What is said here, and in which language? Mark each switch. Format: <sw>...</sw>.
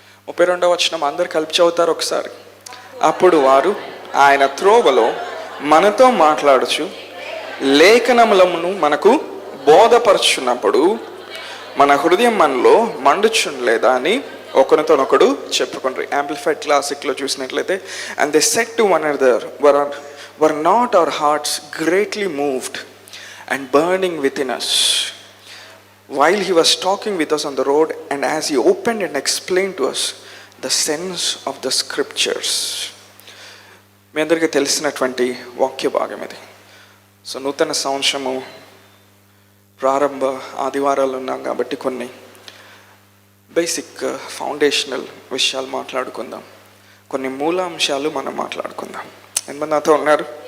<te>32వ వచనం అందరు కలిపి చదువుతారు ఒకసారి. అప్పుడు వారు ఆయన త్రోవలో మనతో మాట్లాడుచు లేఖనములను మనకు బోధపరుచున్నప్పుడు మన హృదయం మనలో మండుచుండలేదా అని ఒకరితోనొకడు చెప్పుకుంటారు. యాంప్లిఫైడ్ క్లాసిక్లో చూసినట్లయితే,</te> <en>And they said to one another, were not our hearts greatly moved and burning within us while he was talking with us on the road and as he opened and explained to us the sense of the scriptures.</en> <te>మీ అందరికీ తెలిసినటువంటి వాక్య భాగం ఇది. So నూతన సంవత్సరము ప్రారంభ ఆదివారాలు ఉన్నాం కాబట్టి కొన్ని బేసిక్ ఫౌండేషనల్ విషయాలు మాట్లాడుకుందాం. కొన్ని మూలాంశాలు మనం మాట్లాడుకుందాం. ఎంతమంది నాతో ఉన్నారు?</te>